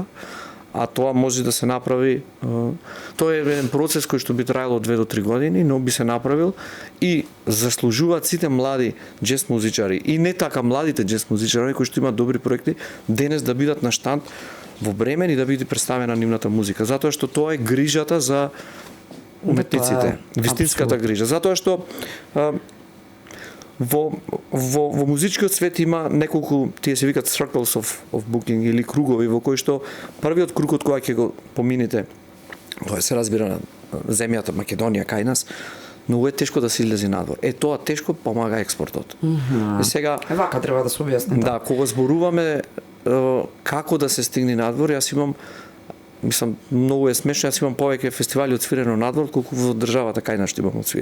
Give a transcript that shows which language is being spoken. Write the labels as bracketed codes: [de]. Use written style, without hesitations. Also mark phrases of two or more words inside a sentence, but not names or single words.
[mk] А тоа може да се направи, тоа е еден процес кој што би траело 2 до 3 години, но би се направил и заслужуваат сите млади джез музичари и не така младите джез музичари кои што имаат добри проекти денес да бидат на штанд во Бремен и да биде представена нивната музика, затоа што тоа е грижата за уметниците, вистинската грижа, затоа што во музичкиот свет има неколку, тие се викаат [en] circles of booking [mk] или кругови во кои што првиот круг од која ќе го помините, тоа се разбира на земјата Македонија кај нас, многу е тешко да се излези надвор. Тоа тешко помага експортот. И сега вака треба да се објасни. Да, кога зборуваме како да се стигне надвор, јас имам многу е смешно, јас имам повеќе фестивали отсвирено надвор колку во државата кај нас што имам отсвирено.